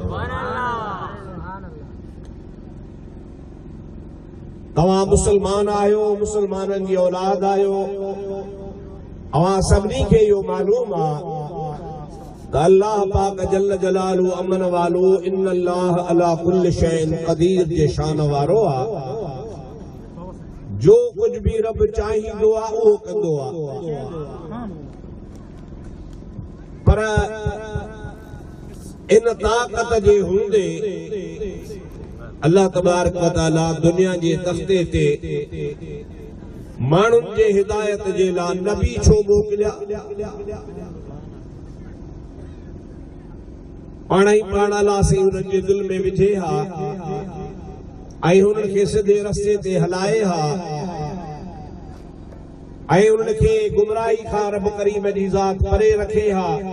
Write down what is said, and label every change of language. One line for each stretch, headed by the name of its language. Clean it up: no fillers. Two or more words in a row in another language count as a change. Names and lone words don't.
Sindhi: तव्हां मुसलमान आहियो, मुसलमाननि जी औलाद आहियो। अव्हां सभिनी खे इहो मालूम आहे त अल्लाह पाक
Arabic: جل جلاله
Sindhi: अमन वालो
Arabic: إن الله على كل شيء قدير
Sindhi: जे शान वारो आहे। जो कुछ भी रब चाहींदो आहे उहो कंदो आहे, पर इन ताक़त जे हूंदे
Arabic: الله تبارك وتعالى
Sindhi: दुनिया जे तख़्ते ते माण्हुनि जे हिदायत जे लाइ नबी छो मोकिलिया? पाण ई पाण अलाह साईं हुननि जे दिलि में विझे हा ऐं हुननि खे सिधे रस्ते ते हलाए हा ऐं हुननि खे गुमराही खां रब करीम जी ज़ात परे रखे हा।